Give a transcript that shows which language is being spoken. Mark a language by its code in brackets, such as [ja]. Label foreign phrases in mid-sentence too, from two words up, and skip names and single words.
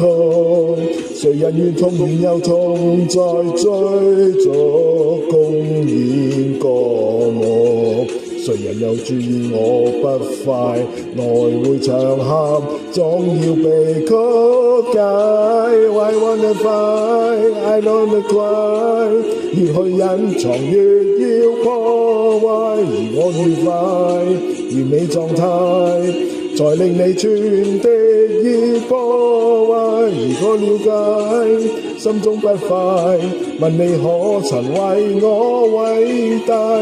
[yue] 誰人願痛然又痛，在追逐公演歌目？誰人又注意我不快？來回場合總要被曲解。 [en] I wanna fight, I wanna cry， [yue] 越去隱藏越要破壞，而我愉快完美狀態，才令你全的意破壞。如果了解，心中不快，問你可曾為我偉大？